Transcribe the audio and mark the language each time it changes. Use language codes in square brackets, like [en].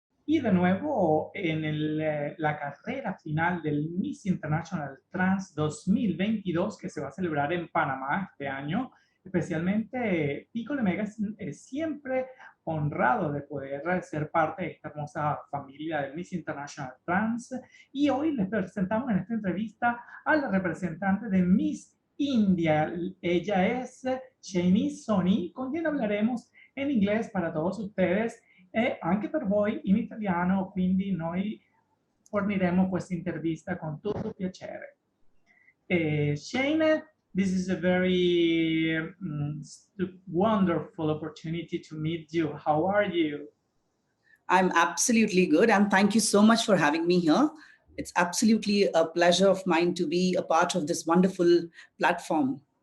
[es] y de nuevo en la carrera final del Miss International Trans 2022 que se va a celebrar en Panamá este año. Especialmente Piccolo Magazine es siempre honrado de poder ser parte de esta hermosa familia del Miss International Trans. Y hoy les presentamos en esta entrevista a la representante de Miss India. Ella es Shaine Soni, con quien hablaremos [it] in inglese [es] para todos ustedes [it] e anche per voi in italiano, quindi noi forniremo questa intervista con tutto piacere. [en] Shaine, this is a very wonderful opportunity to meet you. How are you? I'm absolutely good, and thank you so much for having me here. It's absolutely a pleasure of mine to be a part of this wonderful platform.